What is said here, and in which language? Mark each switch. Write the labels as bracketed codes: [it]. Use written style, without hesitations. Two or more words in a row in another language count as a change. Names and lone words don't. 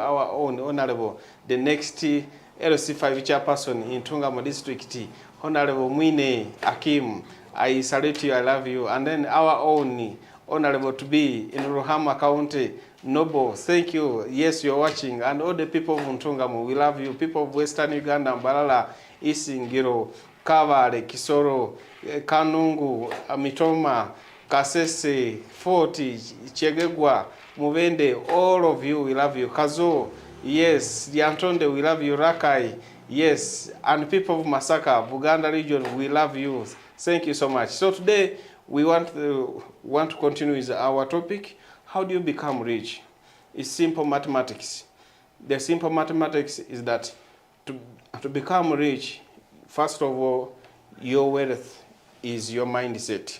[en] Our own Honorable, the next LC5 chairperson in Tungamo District, Honorable Mwine Akim, I salute you. I love you. And then our own Honorable to be in Ruhama County, Noble, thank you. Yes, you're watching. And all the people of Ntungamo, we love you. People of Western Uganda, Mbalala, Isingiro, Kavale, Kisoro, Kanungu, Mitoma, Kasese, Forti, Chegegwa, Muvende, all of you, we love you. Kazo, yes, Diantonde, we love you. Rakai, yes, and people of Masaka, Buganda region, we love you. Thank you so much. So today, we want to continue with our topic. How do you become rich? It's simple mathematics. The simple mathematics is that to become rich, first of all, your wealth is your mindset.